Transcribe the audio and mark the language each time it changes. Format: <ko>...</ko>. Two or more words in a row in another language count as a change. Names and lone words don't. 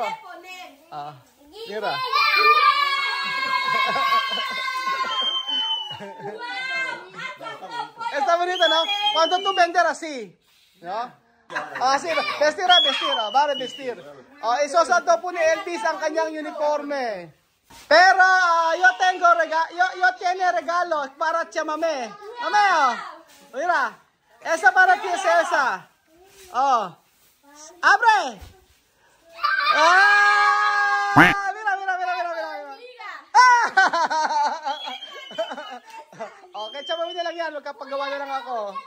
<es>Mira. Está bonito, ¿no? ¿Cuánto tú vender así? ¿No? Así, vestir, vale vestir.</es> <tl>Isosaldo po ni Elvis ang kanyang uniforme.</tl> <es>Pero yo tiene regalo para ti, mame. Mame, mira. Esa para ti es esa. Abre.</es> <tl>Okay, tsaka mo na lang yan. Magkapagawa na lang ako.</tl>